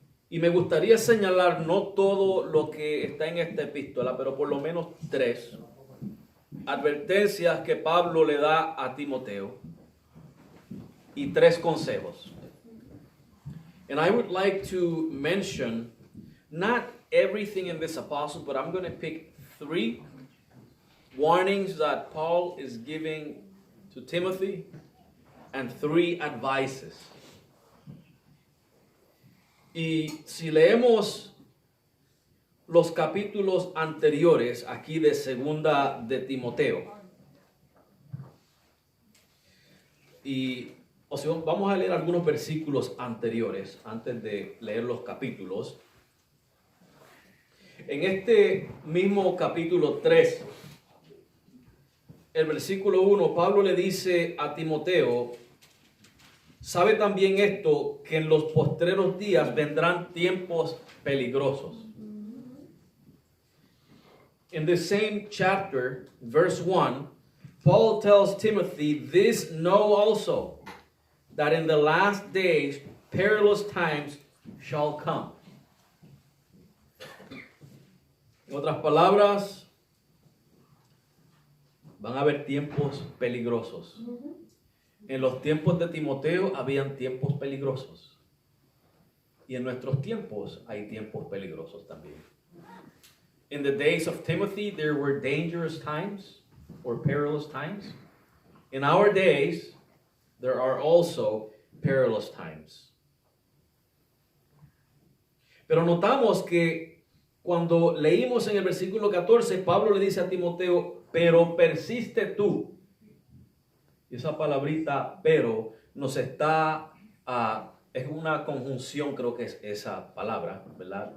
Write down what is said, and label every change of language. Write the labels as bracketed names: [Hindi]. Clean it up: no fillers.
[Spanish] Y me gustaría señalar no todo lo que está en esta epístola, pero por lo menos 3 advertencias que Pablo le da a Timoteo y 3 consejos. [English] And I would like to mention not everything in this apostle, but I'm going to pick 3 warnings that Paul is giving to Timothy and 3 advices. [Spanish] Y si leemos los capítulos anteriores aquí de Segunda de Timoteo, y vamos a leer algunos versículos anteriores antes de leer los capítulos. En este mismo capítulo 3, el versículo 1, Pablo le dice a Timoteo: sabe también esto, que en los postreros días vendrán tiempos peligrosos. [English] In the same chapter, verse 1, Paul tells Timothy, this know also, that in the last days perilous times shall come. [Spanish] En otras palabras, van a haber tiempos peligrosos. En los tiempos de Timoteo habían tiempos peligrosos. Y en nuestros tiempos hay tiempos peligrosos también. [English] In the days of Timothy, there were dangerous times or perilous times. In our days, there are also perilous times. [Spanish] Pero notamos que cuando leímos en el versículo 14, Pablo le dice a Timoteo, pero persiste tú. Y esa palabrita, pero, nos está, es una conjunción, creo que es esa palabra, ¿verdad?